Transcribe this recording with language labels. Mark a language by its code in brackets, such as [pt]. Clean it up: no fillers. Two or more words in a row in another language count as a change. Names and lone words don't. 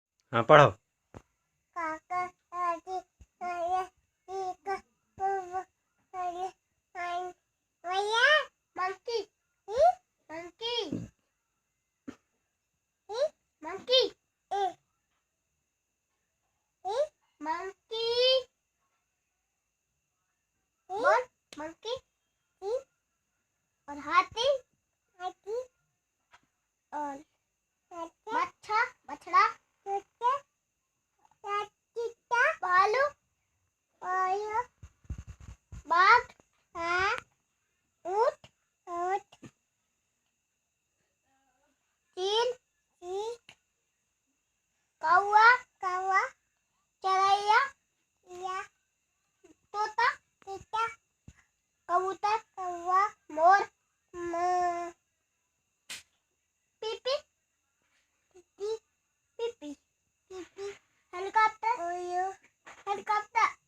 [hi] हाँ पढ़ो। [en] monkey, monkey, monkey, monkey, बोल monkey [hi] और हाथी, हाथी और मच्छर, मछड़ा, भालू, बाघ, ऊंट, चील, कौवा, चरैया, तोता, कबूतर, मोर, पीपी, पीपी, [en] helicopter, helicopter,